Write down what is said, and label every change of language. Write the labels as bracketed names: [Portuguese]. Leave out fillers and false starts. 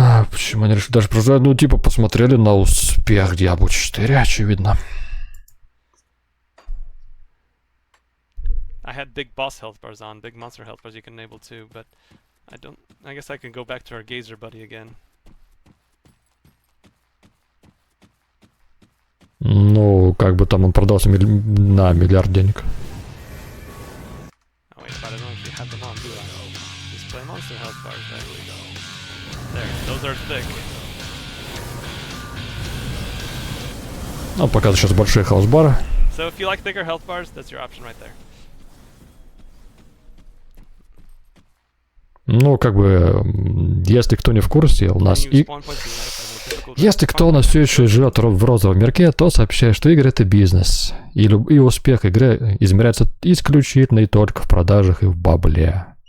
[Russian] почему они решили даже продолжать? Ну, типа, посмотрели на успех Diablo 4, очевидно. [English] I had big boss health bars on, big monster health bars you can enable too, but I guess I can go back to our gazer buddy again. [Russian] Ну, как бы там он продался на миллиард денег. [English] Oh wait, but I don't actually have them on, do I? Display monster health bars, there we go. There, those are thick. [Russian] Ну, показываю сейчас большие хаусбары. [English] So if you like thicker health bars, that's your option right there. [Russian] Ну, как бы, если кто не в курсе, у нас и... Если кто у нас все еще живет в розовом мирке, то сообщаю, что игры — это бизнес. И успех игры измеряется исключительно и только в продажах и в бабле.